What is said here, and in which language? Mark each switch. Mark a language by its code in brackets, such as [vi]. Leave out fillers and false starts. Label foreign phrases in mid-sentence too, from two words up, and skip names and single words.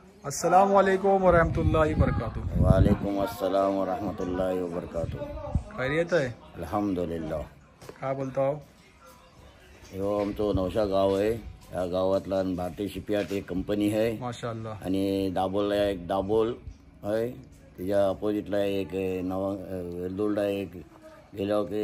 [ar] السلام عليكم ورحمة الله وبركاته. وعليكم السلام ورحمة الله وبركاته. [mr] खैरियत आहे? अल्हम्दुलिल्लाह। काय बोलता हो? ह्यो आमचो नवशा गाव आहे. या गावातला भारतीय शिपयार्ड एक कंपनी आहे माशाअल्लाह. आणि दाबोलला एक दाबोल आहे. त्याच्या अपोजिटला एक वेल्दुर्डला एक गेल्यावर की